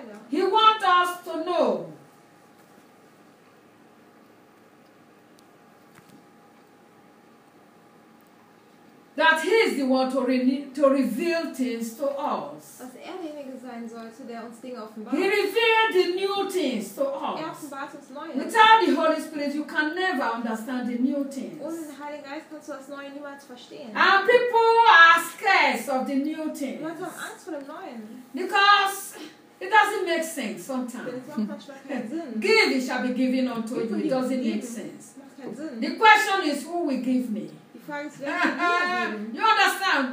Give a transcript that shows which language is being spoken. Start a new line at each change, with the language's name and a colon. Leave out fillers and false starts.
English: He wants us to know. That he is the one to reveal things to us.
German: Dass er derjenige sein sollte, der uns Dinge offenbart.
English: He revealed the new things to us.
German: Er offenbart uns Neues.
English: Without the Holy Spirit, you can never understand the new things.
German: Ohne den Heiligen Geist kannst du das Neue niemals verstehen.
English: And people are scared of the new things.
German: Leute haben Angst vor dem Neuen.
English: Because it doesn't make sense sometimes.
German: Denn es macht manchmal keinen Sinn.
English: Give, it shall be given unto you. It doesn't
German: geben.
English: Make sense.
German: Macht keinen Sinn.
English: The question is, who will give me? You understand?